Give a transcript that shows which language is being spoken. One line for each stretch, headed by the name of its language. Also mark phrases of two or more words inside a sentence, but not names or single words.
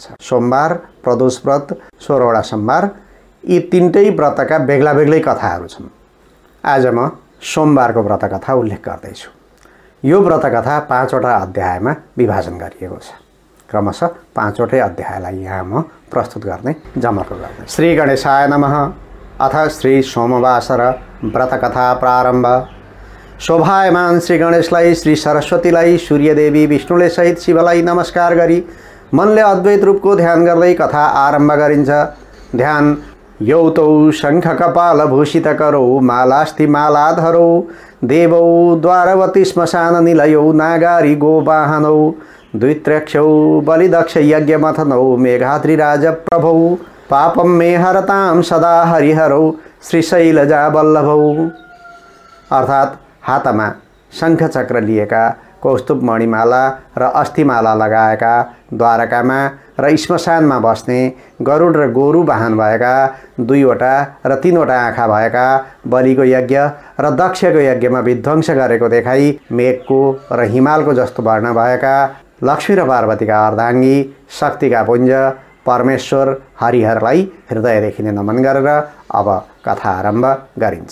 Nepali: सोमबार, प्रदोष व्रत, 16 वटा सोमबार यी तीनटै व्रतका बेग्ला बेग्लै कथाहरू छन्। आज म सोमबारको व्रत कथा उल्लेख गर्दैछु। यो व्रत कथा 5 वटा अध्यायमा विभाजन गरिएको छ। क्रमशः 5 वटै अध्यायलाई यहाँ म प्रस्तुत गर्ने जमर्को गर्ने।
Sanskrit: श्री गणेशाय नमः। अथ श्री सोमवासर व्रतकथा प्रारम्भ।
Nepali: शोभायमान श्री गणेशलाई, श्री सरस्वतीलाई, सूर्यदेवी विष्णुले सहित शिवलाई नमस्कार गरी मनले अद्वैत रूपको ध्यान गर्दै कथा आरम्भ गरिन्छ।
Sanskrit: ध्यान यौतौ शङ्ख कपाल भूषित करौ, मालास्ति मालाधरौ, देवौ द्वारवती श्मशान निलयौ, नागारी गोवाहनौ, द्वित्रक्षौ बलिदक्ष यज्ञ मथनौ, मेघाद्रिराज प्रभौ, पापम मे हरताम सदा हरिहरौ श्रीशैलजा वल्लभौ।
Nepali: अर्थात् हातमा शङ्ख चक्र लिएका, कौस्तुभ मणिमाला र अस्थिमाला लगाएका, द्वारकामा र श्मशानमा बस्ने, गरुड र गोरु वाहन भएका, 2वटा र 3वटा आँखा भएका, बलिको यज्ञ र दक्षको यज्ञमा विध्वंस गरेको देखाई मेघको र हिमालको जस्तो वर्ण भएका लक्ष्मी र पार्वतीका अर्धाङ्गी, शक्तिका पुञ्ज परमेश्वर हरिहरलाई हृदयदेखि नै नमन गरेर अब कथा आरम्भ गरिन्छ।